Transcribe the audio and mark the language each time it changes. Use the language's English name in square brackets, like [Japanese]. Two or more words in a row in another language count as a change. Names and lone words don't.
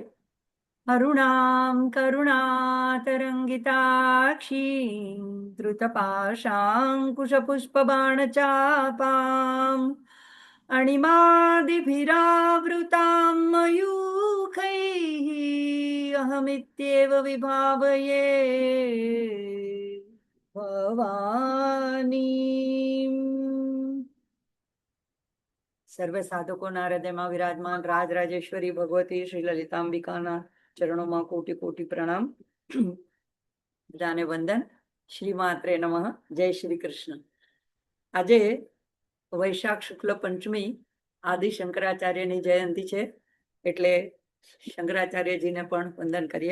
[Sanskrit] अरुणां करुणातरङ्गिताक्षीं धृतपाशाङ्कुशपुष्पबाणचापाम् अणिमादिभिरावृतां मयूखैः अहमित्येव विभावये भवानीम्। [Gujarati] सर्वे साधकोना हृदयમાં વિરાજમાન રાજરાજેશ્વરી ભગવતી શ્રી લલિતાંબિકાના ચરણોમાં કોટી કોટી પ્રણામ. બધાને વંદન. [Sanskrit] શ્રી માત્રે નમઃ. [Gujarati] જય શ્રી કૃષ્ણ. આજે વૈશાખ શુક્લ પંચમી આદિ શંકરાચાર્યની જયંતિ છે, એટલે શંકરાચાર્યજીને પણ વંદન કરીએ.